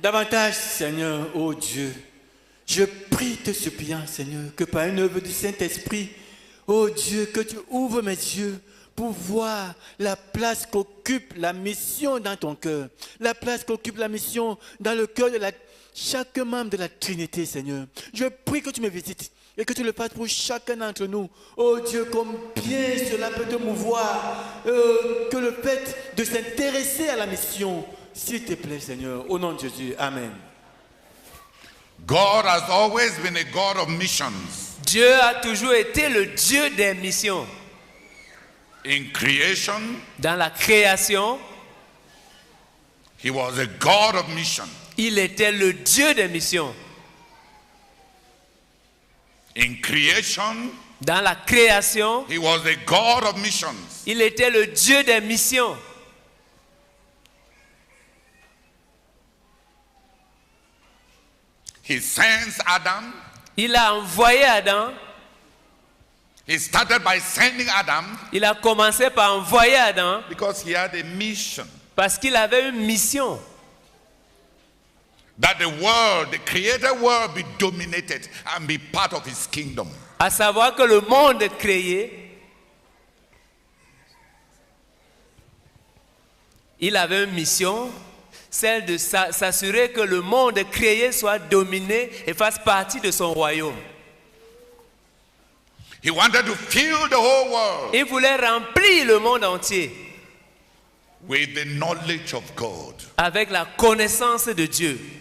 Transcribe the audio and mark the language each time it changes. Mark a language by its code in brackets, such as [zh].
[fr] Davantage, Seigneur, ô Dieu, je prie te suppliant, Seigneur, que par une œuvre du Saint-Esprit, ô Dieu, que tu ouvres mes yeux pour voir la place qu'occupe la mission dans ton cœur, la place qu'occupe la mission dans le cœur de chaque membre de la Trinité, Seigneur. Je prie que tu me visites et que tu le fasses pour chacun d'entre nous. Oh Dieu, combien cela peut te mouvoir, que le fait de s'intéresser à la mission, s'il te plaît, Seigneur, au nom de Jésus. Amen. [en] God has always been a God of missions. [fr] Dieu a toujours été le Dieu des missions. [en] In creation, [fr] dans la création, [en] he was a God of mission. [fr] Il était le Dieu des missions. [en] In creation, [fr] dans la création, [en] he was a God of missions. [fr] Il était le Dieu des missions. [en] He sends Adam. [fr] Il a envoyé Adam. [en] He started by sending Adam. [fr] Il a commencé par envoyer Adam. [en] Because he had a mission. [fr] Parce qu'il avait une mission. [en] That the world, the created world, be dominated and be part of his kingdom. [fr] À savoir que le monde créé, il avait une mission, celle de s'assurer que le monde créé soit dominé et fasse partie de son royaume. [en] He wanted to fill the whole world. [fr] Il voulait remplir le monde entier [en] with the knowledge of God. [fr] Avec la connaissance de Dieu.